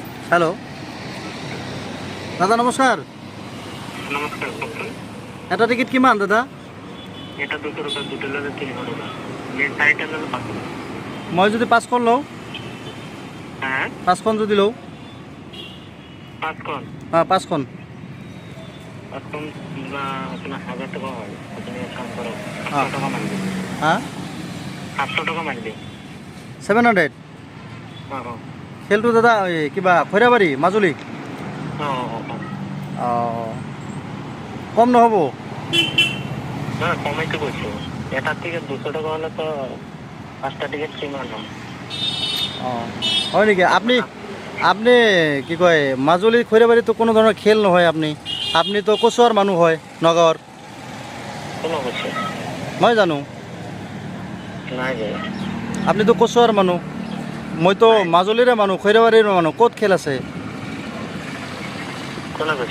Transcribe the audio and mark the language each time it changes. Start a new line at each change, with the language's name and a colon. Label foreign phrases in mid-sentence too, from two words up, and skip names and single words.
Bangla: হ্যালো দাদা নমস্কার। নমস্কার।
Assamese: এটা টিকিট কিমান দাদা?
Bangla: এটা 200 টাকা, দুটো হলে 300 টাকা। মেন সাইডটা হলো 500 টাকা।
Assamese: মই যদি 5খন লওঁ,
Bangla: হ্যাঁ
Assamese: 5খন যদি লওঁ,
Bangla: 5 কোন হ্যাঁ 5খন 5 কোন আপনার 1000 টাকা হয়। আপনি এক কাম করো, হ্যাঁ। 800 টাকা মারবে। হ্যাঁ 800 টাকা মারবে। 700। হ্যাঁ হ্যাঁ
Assamese: খেলটো দাদা কিবা খৈৰাবাৰী মাজুলী। কম নহ'ব?
Bangla: না কমাই তো বলছো। এটার থেকে 200 টাকা হলে তো 5টা টিকিট ফ্রি মারলাম।
Assamese: হয় নেকি? আপনি আপনি কি কয় মাজুলী খৈৰাবাৰীতো কোনো ধৰণৰ খেল নহয়। আপনিতো কচুৱাৰ মানুহ হয়, নগাঁৱৰ।
Bangla: কোনো বলছে
Assamese: মই জানো নাই যায়। আপনিতো কচুৱাৰ মানুহ, মইতো মাজুলীৰে মানুহ, খৈৰাবাৰীৰ মানুহ। ক'ত খেল আছে?
Bangla: কোনো বলছে